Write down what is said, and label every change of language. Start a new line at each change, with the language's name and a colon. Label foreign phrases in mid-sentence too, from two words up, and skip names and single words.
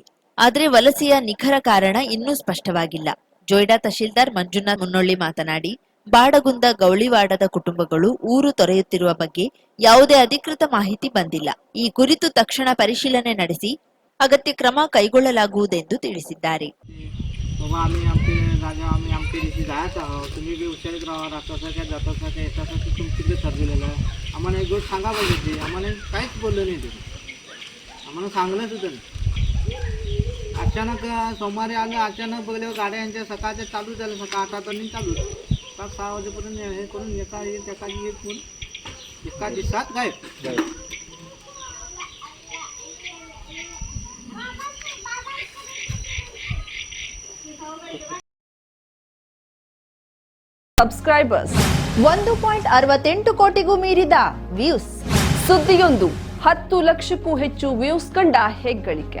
Kannada: ಆದರೆ ವಲಸೆಯ ನಿಖರ ಕಾರಣ ಇನ್ನೂ ಸ್ಪಷ್ಟವಾಗಿಲ್ಲ. ಜೊಯ್ಡಾ ತಹಶೀಲ್ದಾರ್ ಮಂಜುನಾಥ್ ಮುನ್ನೊಳ್ಳಿ ಮಾತನಾಡಿ, ಬಾಡಗುಂದ ಗೌಳಿವಾಡದ ಕುಟುಂಬಗಳು ಊರು ತೊರೆಯುತ್ತಿರುವ ಬಗ್ಗೆ ಯಾವುದೇ ಅಧಿಕೃತ ಮಾಹಿತಿ ಬಂದಿಲ್ಲ. ಈ ಕುರಿತು ತಕ್ಷಣ ಪರಿಶೀಲನೆ ನಡೆಸಿ ಅಗತ್ಯ ಕ್ರಮ ಕೈಗೊಳ್ಳಲಾಗುವುದೆಂದು ತಿಳಿಸಿದ್ದಾರೆ.
Marathi: बाबा आम्ही आमचे राजा आम्ही अमके दिवशी जायचं आहोत, तुम्ही बी हुशारीत राहा, राहतासा काय जातासा काय येतासा तुमची ठरलेलं आहे. आम्हाला एक गोष्ट सांगा पाहिजे ते, आम्हाला काहीच बोललं नाही तुम्ही, आम्हाला सांगलंच होतं नाही. अचानक सोमवारी आलं, अचानक बघल्यावर गाड्या यांच्या सकाळच्या चालू झाल्या, सकाळ 8 वाजता चालू 5-6 वाजेपर्यंत हे करून एका एका दिवसात गायब.
Kannada: ಸಬ್ಸ್ಕ್ರೈಬರ್ಸ್ 1.68 ಕೋಟಿಗೂ ಮೀರಿದ ವ್ಯೂಸ್. ಸುದ್ದಿಯೊಂದು 10 ಲಕ್ಷಕ್ಕೂ ಹೆಚ್ಚು ವ್ಯೂಸ್ ಕಂಡ ಹೆಗ್ಗಳಿಕೆ.